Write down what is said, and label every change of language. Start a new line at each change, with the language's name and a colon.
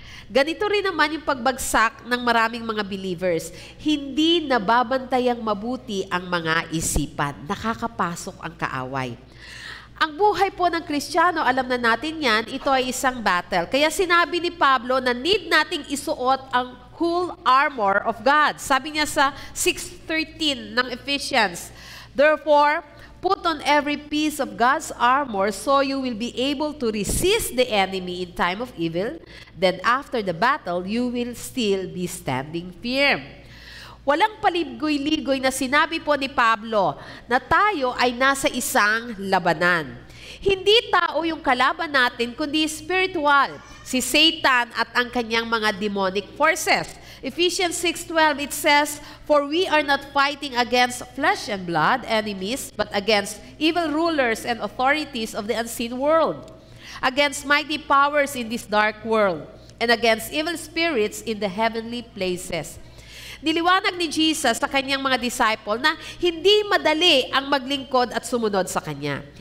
Filipino: Ganito rin naman yung pagbagsak ng maraming mga believers. Hindi nababantayang mabuti ang mga isipan. Nakakapasok ang kaaway. Ang buhay po ng Kristiyano, alam na natin yan, ito ay isang battle. Kaya sinabi ni Pablo na need nating isuot ang
English: whole armor of God.
Filipino: Sabi niya sa 6:13 ng
English: Ephesians, "Therefore, put on every piece of God's armor so you will be able to resist the enemy in time of evil. Then after the battle, you will still be standing firm."
Filipino: Walang paligoy-ligoy na sinabi po ni Pablo na tayo ay nasa isang labanan. Hindi tao yung kalaban natin, kundi spiritual, si Satan at ang kanyang mga
English: demonic forces. Ephesians 6:12,
Filipino: it says,
English: "For we are not fighting against flesh and blood enemies, but against evil rulers and authorities of the unseen world, against mighty powers in this dark world, and against evil spirits in the heavenly places."
Filipino: Niliwanag ni Jesus sa kanyang mga disciple na hindi madali ang maglingkod at sumunod sa kanya.